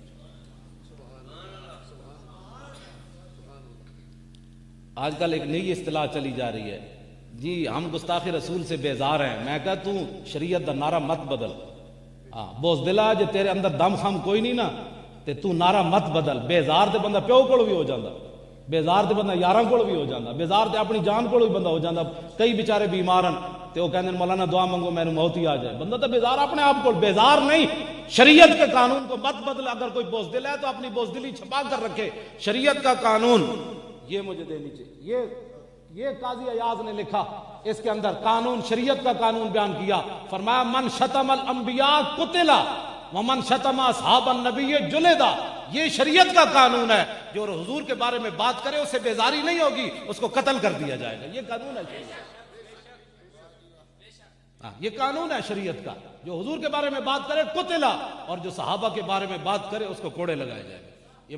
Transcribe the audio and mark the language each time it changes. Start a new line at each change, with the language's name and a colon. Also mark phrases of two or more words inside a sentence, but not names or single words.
Urdu: آج کل ایک نئی اصطلاح چلی جا رہی ہے، جی ہم گستاخی رسول سے بیزار ہیں.
Punjabi: میں کہا تو شریعت دا نعرہ مت بدل. بوزدلا جے تیرے اندر دم خم کوئی نہیں نا تے تو نعرہ مت بدل. بیزار تے بندہ پیو کول بھی ہو جاندہ، بیزار تے بندہ یاراں کول بھی ہو جاندہ، بیزار تے اپنی جان کول بھی بندہ ہو جاندہ. کئی بیچارے بیمارن تے وہ کہندے مولانا دعا منگو میں نے موت ہی آ جائے.
Urdu: بندہ تو بیزار اپنے آپ کو، بیزار نہیں. شریعت کے قانون کو مت بدل. اگر کوئی بوزدل ہے تو اپنی بوزدلی چھپا کر رکھے. شریعت کا قانون یہ مجھے دینی چاہیے. یہ قاضی ایاز نے لکھا، اس کے اندر قانون، شریعت کا قانون بیان کیا. فرمایا
Arabic: من شتم الانبیاء قتلا ومن شتم اصحاب النبی جلدا.
Urdu: یہ شریعت کا قانون ہے. جو حضور کے بارے میں بات کرے اسے بیزاری نہیں ہوگی، اس کو قتل کر دیا جائے گا. یہ قانون ہے شریعت. یہ قانون ہے شریعت کا. جو حضور کے بارے میں بات کرے قتلا، اور جو صحابہ کے بارے میں بات کرے اس کو کوڑے لگائے جائے گا.